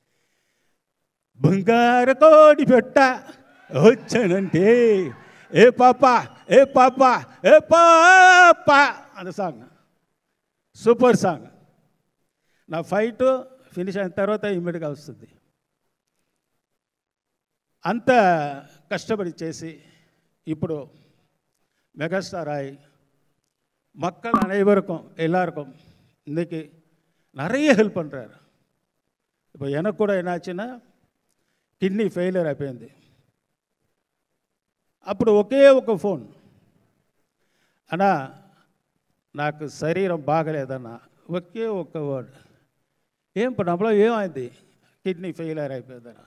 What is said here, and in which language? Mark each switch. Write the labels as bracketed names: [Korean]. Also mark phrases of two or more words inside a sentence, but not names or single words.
[Telugu] బంగారు కోడి పెట్ట వచ్చానంటే ఏ పాప ఏ పాప ఏ పాప అనే సాంగ్ [English] super song. [Telugu] నా [English] fight finish [Telugu] అయిన తర్వాత ఇమ్మీడియట్గా వస్తుంది. అంత కష్టపడి చేసి ఇప్పుడు [Tamil] மெகாஸ்டார் ஆகி மக்கள் அனைவருக்கும் எல்லாருக்கும் இன்றைக்கி நிறைய ஹெல்ப் பண்ணுறாரு. இப்போ எனக்கு கூட என்னாச்சுன்னா [Telugu] కిడ్నీ ఫెయిలియర్ అయిపోయింది. అప్పుడు ఒకే ఒక ఫోన్, అన్నా నాకు శరీరం బాగలేదన్న, ఒకే ఒక్క వర్డ్, ఏం పడలో ఏమైంది, [English] kidney failure [Telugu] అయిపోయిందన్న.